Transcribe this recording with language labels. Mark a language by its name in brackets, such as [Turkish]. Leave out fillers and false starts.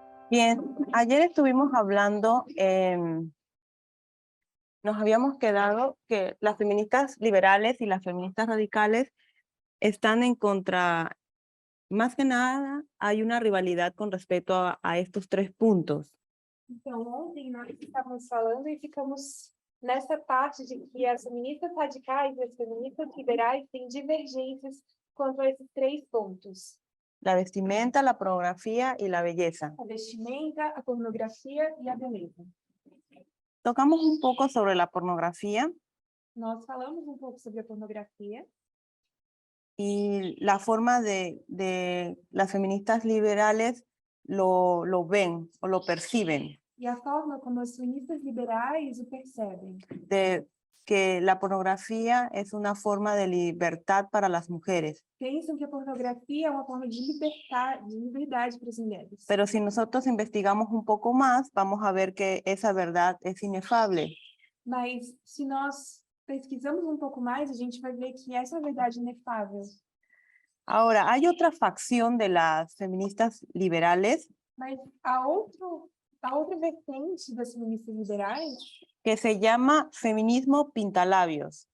[Spanish] Bien, ayer estuvimos hablando, nos habíamos quedado que las feministas liberales y las feministas radicales están en contra, más que nada hay una rivalidad con respecto a estos tres puntos. [Portuguese] Então, ontem nós estávamos falando e ficamos nessa parte de que as feministas radicais e as feministas liberais têm divergências quanto a esses três pontos: [Spanish] La vestimenta, la pornografía y la belleza. [Portuguese] a vestimenta, a pornografia e a beleza. [Spanish] Tocamos un poco sobre la pornografía [Portuguese] Nós falamos um pouco sobre a pornografia [Spanish] y la forma de las feministas liberales lo ven o lo perciben. [Portuguese] e a forma como as feministas liberais o percebem. [Spanish] De que la pornografía es una forma de libertad para las mujeres. [Portuguese] Pensam que a pornografia é uma forma de liberdade para as mulheres. [Spanish] Pero si nosotros investigamos un poco más, vamos a ver que esa verdad es inefable. [Portuguese] Mas, se nós pesquisamos um pouco mais, a gente vai ver que essa é a verdade inefável. [Spanish] Ahora, hay otra facción de las feministas liberales [Portuguese] Mas a outra vertente das feministas liberais, [Spanish] que se llama feminismo pintalabios.